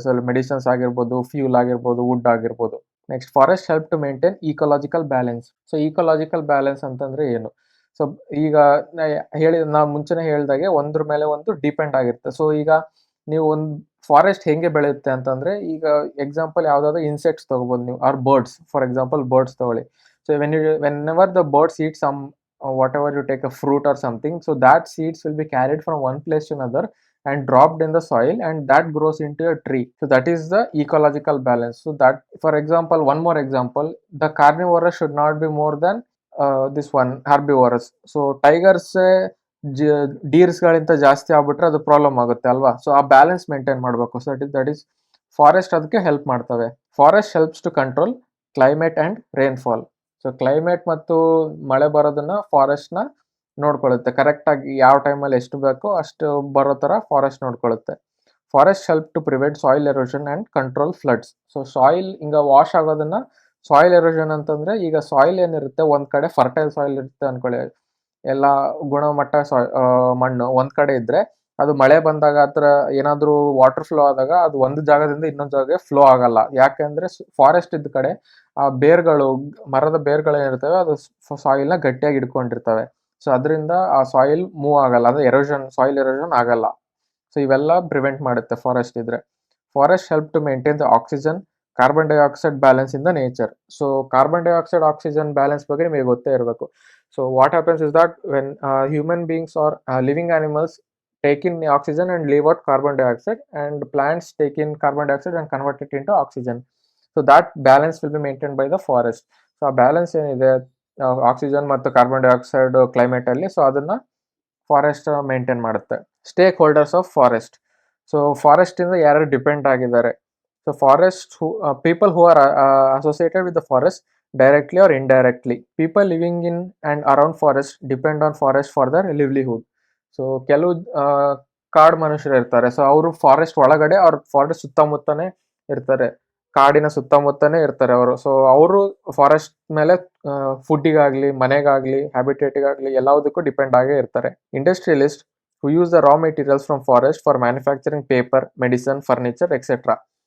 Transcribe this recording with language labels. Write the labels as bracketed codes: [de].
[kn] So medicines ಆಗಿರ್ಬೋದು, fuel ಆಗಿರ್ಬೋದು, wood ಆಗಿರ್ಬೋದು. [en] Next, forest help to maintain ecological balance. [kn] So ಈಕೋಲಾಜಿಕಲ್ balance ಅಂತಂದ್ರೆ ಏನು? ಸೊ ಈಗ ನಾವು ಮುಂಚೆನೆ ಹೇಳಿದಾಗೆ ಒಂದ್ರ ಮೇಲೆ ಒಂದು ಡಿಪೆಂಡ್ ಆಗಿರುತ್ತೆ. ಸೊ ಈಗ ನೀವು ಒಂದು ಫಾರೆಸ್ಟ್ ಹೆಂಗೆ ಬೆಳೆಯುತ್ತೆ ಅಂತಂದ್ರೆ, ಈಗ ಎಕ್ಸಾಂಪಲ್ ಯಾವ್ದಾದ್ರು ಇನ್ಸೆಕ್ಟ್ಸ್ ತಗೋಬಹುದು ನೀವು, are birds. [en] for example birds [kn] ತಗೊಳ್ಳಿ. [en] So whenever the birds eat some whatever you take a fruit or something, so that seeds will be carried from one place to another and dropped in the soil, and that grows into a tree. So that is the ecological balance. So that, for example, one more example, the carnivorous should not be more than this one herbivorous. So tigers [kn] ಡೀರ್ಸ್ ಗಳಿಂದ ಜಾಸ್ತಿ ಆಗ್ಬಿಟ್ರೆ ಅದು problem ಆಗುತ್ತೆ ಅಲ್ವಾ. So ಆ balance maintain ಮಾಡಬೇಕು. [en] so that is forest [kn] ಅದಕ್ಕೆ help ಮಾಡ್ತವೆ. [en] Forest helps to control climate and rainfall. [kn] So climate ಮತ್ತು ಮಳೆ ಬರೋದನ್ನ ಫಾರೆಸ್ಟ್ನ ನೋಡ್ಕೊಳ್ಳುತ್ತೆ. ಕರೆಕ್ಟಾಗಿ ಯಾವ ಟೈಮಲ್ಲಿ ಎಷ್ಟು ಬೇಕೋ ಅಷ್ಟು ಬರೋ ಥರ forest ನೋಡ್ಕೊಳ್ಳುತ್ತೆ. [en] Forest help to prevent soil erosion and control floods. [kn] So soil ಹಿಂಗೆ ವಾಶ್ ಆಗೋದನ್ನ ಸಾಯಿಲ್ ಎರೋಷನ್ ಅಂತಂದ್ರೆ, ಈಗ ಸಾಯಿಲ್ ಏನಿರುತ್ತೆ ಒಂದ್ ಕಡೆ ಫರ್ಟೈಲ್ ಸಾಯಿಲ್ ಇರುತ್ತೆ ಅನ್ಕೊಳ್ಳಿ, ಎಲ್ಲ ಗುಣಮಟ್ಟ ಮಣ್ಣು ಒಂದ್ ಕಡೆ ಇದ್ರೆ ಅದು ಮಳೆ ಬಂದಾಗ ಹತ್ರ ಏನಾದ್ರೂ ವಾಟರ್ ಫ್ಲೋ ಆದಾಗ ಅದು ಒಂದು ಜಾಗದಿಂದ ಇನ್ನೊಂದು ಜಾಗಕ್ಕೆ ಫ್ಲೋ ಆಗಲ್ಲ. ಯಾಕೆಂದ್ರೆ ಫಾರೆಸ್ಟ್ ಇದ್ದ ಕಡೆ ಆ ಬೇರ್ಗಳು, ಮರದ ಬೇರ್ಗಳು ಏನಿರ್ತವೆ ಅದು ಸಾಯಿಲ್ನ ಗಟ್ಟಿಯಾಗಿ ಇಟ್ಕೊಂಡಿರ್ತವೆ. ಸೊ ಅದರಿಂದ ಆ ಸಾಯಿಲ್ ಮೂವ್ ಆಗಲ್ಲ, ಅದು ಸಾಯಿಲ್ ಎರೋಷನ್ ಆಗಲ್ಲ. ಸೊ ಇವೆಲ್ಲ ಪ್ರಿವೆಂಟ್ ಮಾಡುತ್ತೆ ಫಾರೆಸ್ಟ್ ಇದ್ರೆ. [en] Forest help to maintain the oxygen, carbon dioxide balance in the nature. [kn] So carbon dioxide oxygen balance ಬಗ್ಗೆ ನಿಮಗೆ ಗೊತ್ತೇ ಇರಬೇಕು. [en] So what happens is that when human beings or living animals take in oxygen and leave out carbon dioxide, and plants take in carbon dioxide and convert it into oxygen. So that balance will be maintained by the forest. So a balance [kn] ಏನಿದೆ oxygen ಮತ್ತು carbon dioxide climate ಅಲ್ಲಿ, so ಅದನ್ನ forest maintain ಮಾಡುತ್ತೆ. [en] Stakeholders of forest. [kn] So forest ಇಂದ ಯಾರು depend ಆಗಿದ್ದಾರೆ? [en] So forest people who are associated with the forest directly or indirectly. People living in and around forest depend on forest for their livelihood. [kn] So ಕೆಲವು ಕಾಡು ಮನುಷ್ಯರು ಇರ್ತಾರೆ. So ಅವರು forest ಒಳಗಡೆ, ಅವ್ರ ಫಾರೆಸ್ಟ್ ಸುತ್ತಮುತ್ತನೇ ಇರ್ತಾರೆ, ಕಾಡಿನ ಸುತ್ತಮುತ್ತನೇ ಇರ್ತಾರೆ ಅವರು. ಸೊ ಅವರು ಫಾರೆಸ್ಟ್ ಮೇಲೆ ಫುಡ್ಡಿಗಾಗ್ಲಿ, ಮನೆಗಾಗ್ಲಿ, ಹ್ಯಾಬಿಟೇಟಿಗಾಗ್ಲಿ ಎಲ್ಲದಕ್ಕೂ ಡಿಪೆಂಡ್ ಆಗೇ ಇರ್ತಾರೆ. [en] Industrialist who use the raw materials from forest for manufacturing paper, medicine, furniture etcetera.